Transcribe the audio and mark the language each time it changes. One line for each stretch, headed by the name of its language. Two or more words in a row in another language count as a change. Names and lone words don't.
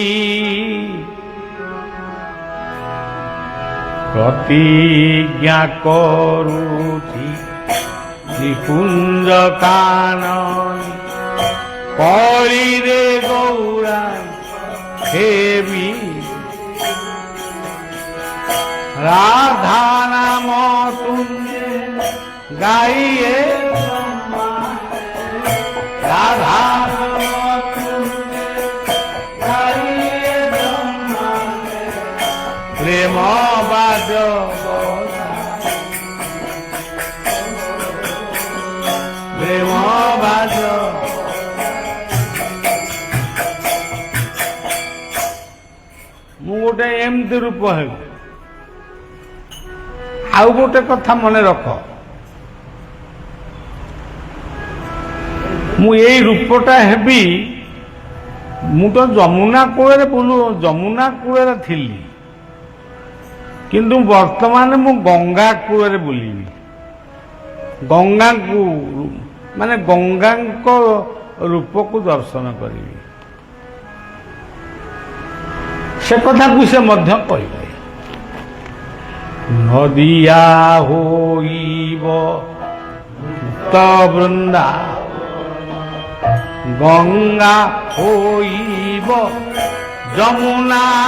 Odia: ପ୍ରତିଜ୍ଞା କରୁଛି ନିକୁଞ୍ଜ କାନନୀ କଳିରେ ଗୌରାଙ୍ଗ ହେବି।
Bangla: রাধা নাম তুঞ্জে গাইয়ে রাধা নাম তুঞ্জে গাইয়ে প্রেম বাজ প্রেম বাজ
Odia: ମୁଁ ଗୋଟେ ଏମିତି ରୂପ ହେବି। ଆଉ ଗୋଟେ କଥା ମନେ ରଖ, ମୁଁ ଏଇ ରୂପଟା ହେବି। ମୁଁ ତ ଯମୁନା କୂଳରେ ଥିଲି, କିନ୍ତୁ ବର୍ତ୍ତମାନ ମୁଁ ଗଙ୍ଗା କୂଳରେ ବୁଲିବି। ଗଙ୍ଗାଙ୍କୁ ମାନେ ଗଙ୍ଗାଙ୍କ ରୂପକୁ ଦର୍ଶନ କରିବି। ସେ କଥାକୁ ସେ ମଧ୍ୟ କହିଲେ।
Bangla: নদিয়া হইব বৃন্দা গঙ্গা হইব যমুনা